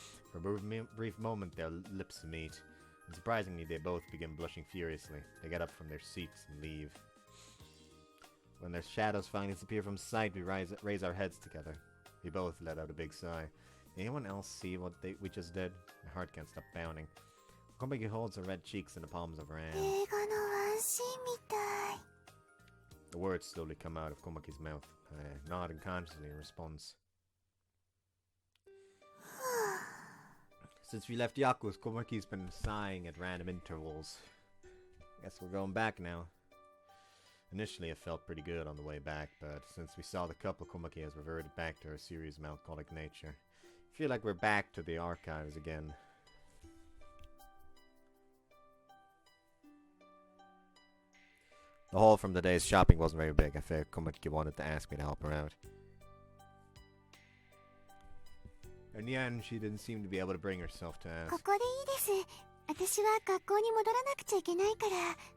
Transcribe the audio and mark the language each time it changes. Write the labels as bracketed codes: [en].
[en] For a brief moment their lips meet, and surprisingly they both begin blushing furiously. They get up from their seats and leave. When their shadows finally disappear from sight, we raise our heads together. We both let out a big sigh. Anyone else see what we just did? My heart can't stop pounding. Komaki holds her red cheeks in the palms of her hands. [ja] 映画のワンシーンみたい。 [en] The words slowly come out of Komaki's mouth. I nod unconsciously in response. Since we left Yaku's, Komaki's been sighing at random intervals. Guess we're going back now. Initially, it felt pretty good on the way back, but since we saw the couple, Komaki has reverted back to her serious melancholic nature. I feel like we're back to the archives again. The haul from the day's shopping wasn't very big. I figured Komaki wanted to ask me to help her out. In the end, she didn't seem to be able to bring herself to [ja] こ [en] ask. [ja] こでいいです。私は学校に戻らなくちゃいけないから。